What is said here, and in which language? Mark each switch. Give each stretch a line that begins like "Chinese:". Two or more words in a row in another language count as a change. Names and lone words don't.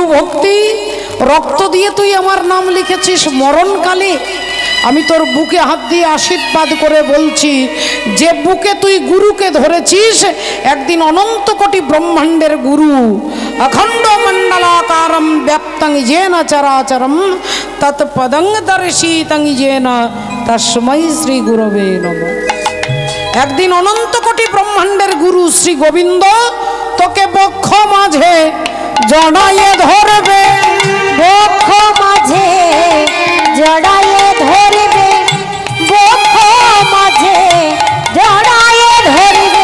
Bangla: ভক্তি, রক্ত দিয়ে তুই আমার নাম লিখেছিস, মরণকালে আমি তোর বুকে হাত দিয়ে আশীর্বাদ করে বলছি, যে বুকে তুই গুরুকে ধরেছিস, একদিন অনন্ত কোটি ব্রহ্মাণ্ডের গুরু
Sanskrit: অখণ্ড মণ্ডলাকারম ব্যাপ্তং येन চরাচরম তৎপদং দর্শিতং येन তস্मै শ্রী গুরবে নমঃ।
Bangla: একদিন অনন্ত কোটি ব্রহ্মাণ্ডের গুরু শ্রী গোবিন্দ তোকে বক্ষ মাঝে জড়াইয়ে ধরবে, বক্ষ মাঝে জড়াইয়ে ধরবে, বক্ষ মাঝে জড়াইয়ে ধরবে।